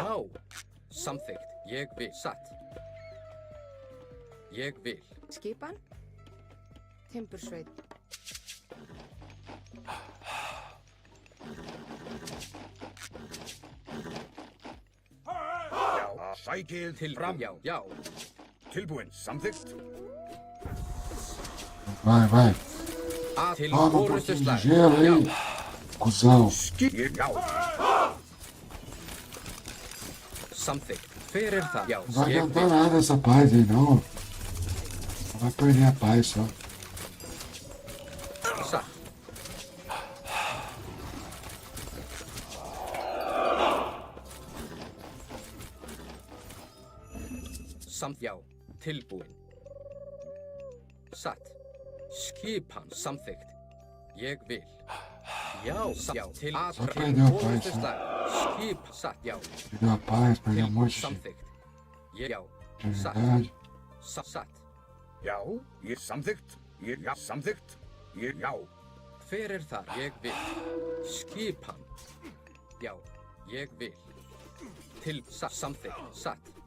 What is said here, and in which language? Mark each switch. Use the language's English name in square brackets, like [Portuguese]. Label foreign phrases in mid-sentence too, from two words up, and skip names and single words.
[Icelandic] Já. Samþykkt. Ég vil. Satt. Ég vil. Skipan. Timbursveit. Já, sækið Til fram. Já. Já. Tilbúin, samþykkt. [Portuguese] Vai. [Icelandic] Til [Portuguese] Toma um pouquinho de [Icelandic] orustuslag. [Portuguese] gelo aí, [Icelandic] Já. [Portuguese] cuzão. [Icelandic] Skip, já. Samþykkt. Hver er það? Já. [Portuguese] Não vai [Icelandic] Ég [Portuguese] adiantar [Icelandic] vil. [Portuguese] nada essa paz aí, não. Só vai perder a paz só. [Icelandic] Satt. Já. Tilbúin. Satt. Skipan. Samþykkt. Ég vil. Já. Já. Til [Portuguese] Só perdeu a paz, só. [Icelandic] orustuslag. Skip. Satt. Já. [Portuguese] Perdeu a paz, perdeu um monte de [Icelandic] Samþykkt. Já. Satt. [Portuguese] verdade. [Icelandic] Satt. Já, ég samþykkt. Ég, já, samþykkt. Ég, já. Hver er það? Ég vil. Skipan. Já. Ég vil. Til satt. Samþykkt. Satt.